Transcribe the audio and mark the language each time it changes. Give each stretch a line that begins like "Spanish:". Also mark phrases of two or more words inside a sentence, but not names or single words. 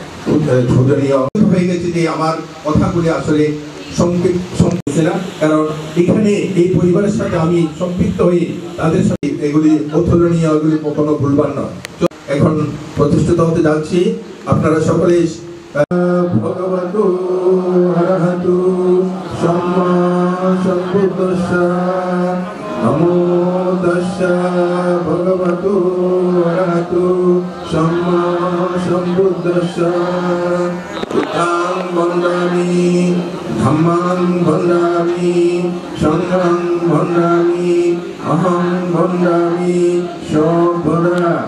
Bangla: হয়ে গেছে যে আমার কথাগুলি আসলে সংক্ষিপ্ত না, কারণ এখানে এই পরিবারের সাথে আমি সম্পৃক্ত হয়ে তাদের সাথে এগুলি অতুলনীয়, এগুলি কখনো ভুলবার নয়। এখন প্রতিষ্ঠিত হতে যাচ্ছি। আপনারা সকলে
Pali: ভগবতু অরহতু সম্মা সম্বুদ্ধস্য নমো তস্য ভগবতু অরহতু সম্মা সম্বুদ্ধস্য বুদ্ধং বন্দামি ধম্মং বন্দামি সংঘং বন্দামি অহং বন্দামি সর্বদা